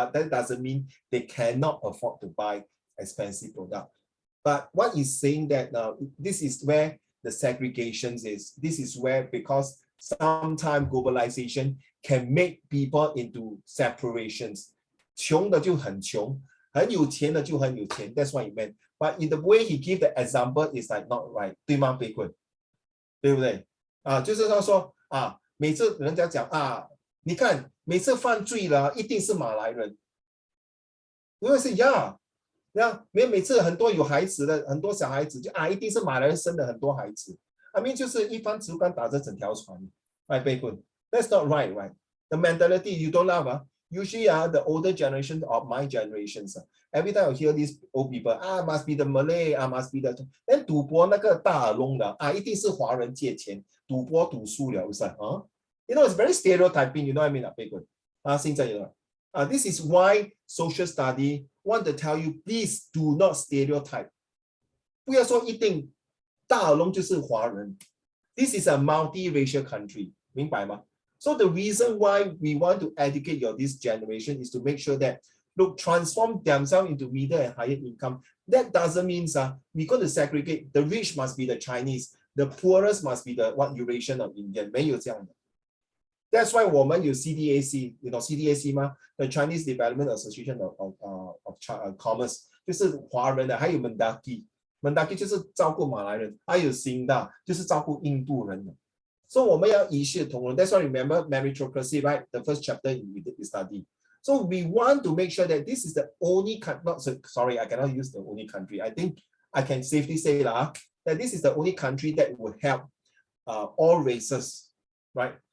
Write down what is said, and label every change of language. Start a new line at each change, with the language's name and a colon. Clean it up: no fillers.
English: But that doesn't mean they cannot afford to buy expensive product. But what is saying that this is where the segregations is. This is where, because sometimes globalization can make people into separations.
Chinese: 穷的就很穷，很有钱的就很有钱。
English: That's what he meant. But in the way he give the example is like not right.
Chinese: 对吗，贝坤？对不对？就是他说每次人家讲你看每次犯罪了一定是马来人。因为是每次很多有孩子的很多小孩子就一定是马来人生了很多孩子。
English: I mean
Chinese: 就是一帆竹竿打着整条船。
English: 贝坤 ，That's not right, right? The mentality you don't love Usually, the older generation of my generations, every time I hear these old people, must be the Malay, must be the then
Chinese: 赌博那个大耳窿的一定是华人借钱，赌博赌输了是啊。
English: You know, it's very stereotyping. You know what I mean?
Chinese: 现在有了
English: this is why social study want to tell you, please do not stereotype.
Chinese: 不要说一定大耳窿就是华人。
English: This is a multi-racial country.
Chinese: 明白吗？
English: So the reason why we want to educate this generation is to make sure that look, transform themselves into middle and higher income. That doesn't mean we're going to segregate. The rich must be the Chinese, the poorest must be the Eurasian or Indian.
Chinese: 没有这样的。
English: That's why
Chinese: 我们有
English: CDAC, you know CDAC 吗？
Chinese: The Chinese Development Association of Commerce 就是华人的，还有 Mendaki 就是照顾马来人，还有新大就是照顾印度人的。 So 我们要一视同仁。
English: That's why remember meritocracy, right? The first chapter we study. So we want to make sure that this is the only sorry, I cannot use the only country. I think I can safely say that this is the only country that will help all races, right?